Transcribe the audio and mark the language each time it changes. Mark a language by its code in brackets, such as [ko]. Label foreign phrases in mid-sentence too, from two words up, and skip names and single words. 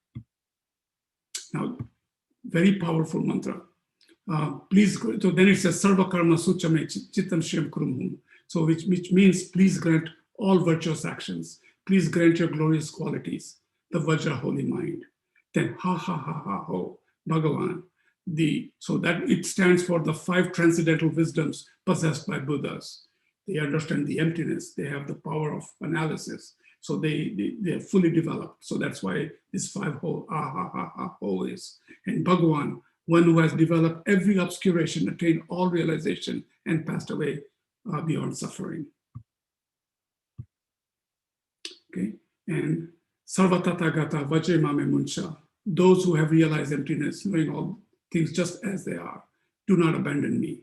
[en] Now, very powerful mantra. So then it says, [sa] Sarva Karma Suchame Chittam Shriyam Kurumhum. [en] So which means, please grant all virtuous actions. Please grant your glorious qualities, the Vajra holy mind. [sa] Then ha ha ha ha ho, [en] Bhagavan. So that it stands for the 5 transcendental wisdoms possessed by Buddhas. They understand the emptiness. They have the power of analysis. So they are fully developed. So that's why this 5 ho, [sa] ah ha ha ha ho [en] is. And Bhagavan, one who has developed every obscuration, attained all realization, and passed away beyond suffering. Okay, and [sa] Sarvatatagata Vajremame Muncha, [en] those who have realized emptiness, knowing all things just as they are, do not abandon me.